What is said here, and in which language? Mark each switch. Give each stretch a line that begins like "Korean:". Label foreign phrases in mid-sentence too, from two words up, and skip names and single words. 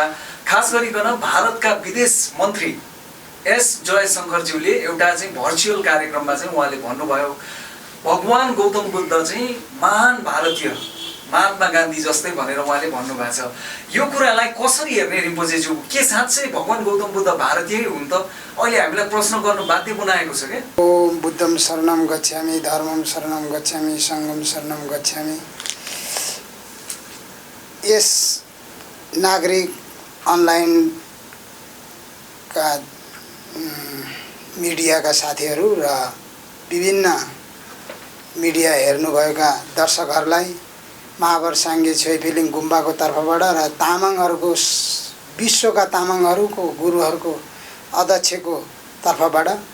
Nepali: खास गरिकन भारतका विदेश मन्त्री एस जयशङ्करज्यूले एउटा चाहिँ भर्चुअल कार्यक्रममा चाहिँ उहाँले भन्नुभयो भगवान गौतम बुद्ध चाहिँ महान भारतीय महात्मा गान्धी जस्तै भनेर उहाँले भन्नुभएको छ। यो कुरालाई कसरी हेर्ने रिम्पोचेज्यू? के साँच्चै भगवान गौतम बुद्ध भारतीय हुन् त? अहिले हामीलाई प्रश्न गर्नु बाध्य बनाएको छ क्या।
Pali: ओम बुद्धम शरणम गच्छामि, धर्मम शरणम गच्छामि, सङ्घम शरणम गच्छामि।
Nepali: यस नागरिक अनलाइनका मिडियाका साथीहरू र विभिन्न मिडिया हेर्नुभएका दर्शकहरूलाई महावर साङ्गे छोई फेलिङ गुम्बाको तर्फबाट र तामाङहरूको विश्वका तामाङहरूको गुरुहरूको अध्यक्षको तर्फबाट